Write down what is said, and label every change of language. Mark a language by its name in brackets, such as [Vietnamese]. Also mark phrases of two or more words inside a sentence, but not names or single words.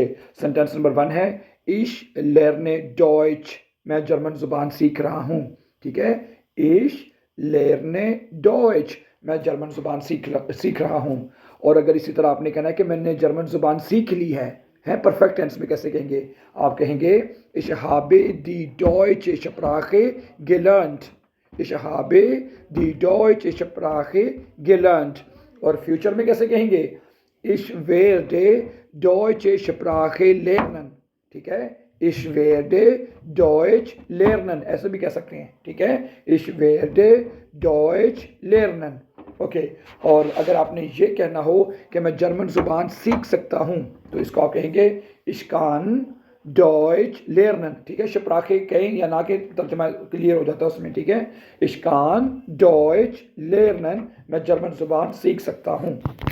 [English] sentence number [Hindi] 1 है [German] ich lerne Deutsch. [Hindi] मैं जर्मन ज़ुबान सीख रहा हूँ। ठीक है, [German] ich lerne Deutsch. [Hindi] मैं जर्मन ज़ुबान सीख रहा हूँ। और अगर इसी तरह आपने कहना है कि मैंने जर्मन ज़ुबान सीख ली है [English] perfect tense [Hindi] में कैसे कहेंगे? आप कहेंगे [German] ich habe die deutsche Sprache gelernt। ich habe die deutsche Sprache gelernt। [Hindi] और फ्यूचर में कैसे कहेंगे? [German] ich werde deutsche Sprache lernen। [Hindi] ठीक है, [German] ich werde Deutsch lernen [Hindi] ऐसे भी कह सकते हैं। ठीक है, [German] ich werde Deutsch lernen। ओके। [Hindi] और अगर आपने ये कहना हो कि मैं जर्मन ज़ुबान सीख सकता हूँ तो इसको आप कहेंगे [German] ich kann Deutsch lernen। [Hindi] ठीक है, शप्राखे कहें या ना के तर्जमा क्लियर हो जाता है उसमें। ठीक है, [German] ich kann Deutsch lernen। [Hindi] मैं जर्मन ज़ुबान सीख सकता हूँ।